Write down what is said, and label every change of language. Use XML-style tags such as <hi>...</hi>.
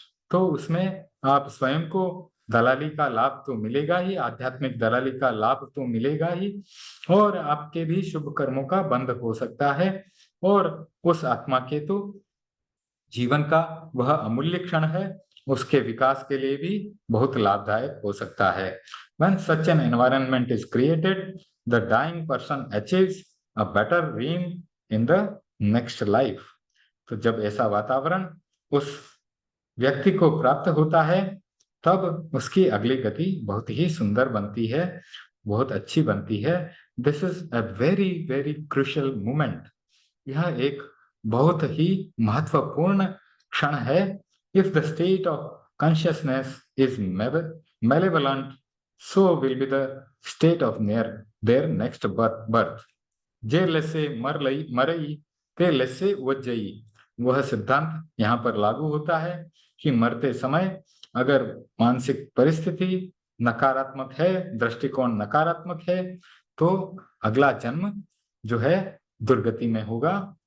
<hi>तो उसमें आप स्वयं को दलाली का लाभ तो मिलेगा ही, आध्यात्मिक दलाली का लाभ तो मिलेगा ही, और आपके भी शुभ कर्मों का बंध हो सकता है, और उस आत्मा के तो जीवन का वह अमूल्य क्षण है, उसके विकास के लिए भी बहुत लाभदायक हो सकता है।</hi> <en>When such an environment is created, the dying person achieves a better realm in the next life।</en> <hi>तो जब ऐसा वातावरण उस व्यक्ति को प्राप्त होता है, तब उसकी अगली गति बहुत ही सुंदर बनती है, बहुत अच्छी बनती है।</hi> <en>This is a very very crucial moment.</en> <hi>यह एक बहुत ही महत्वपूर्ण क्षण है।</hi> <en>If the state of consciousness is malevolent, so will be the state of their next birth।</en> <pra>जे लसे मरई ते लसे वजई।</pra> <hi>वह सिद्धांत यहाँ पर लागू होता है कि मरते समय अगर मानसिक परिस्थिति नकारात्मक है, दृष्टिकोण नकारात्मक है, तो अगला जन्म जो है दुर्गति में होगा।</hi>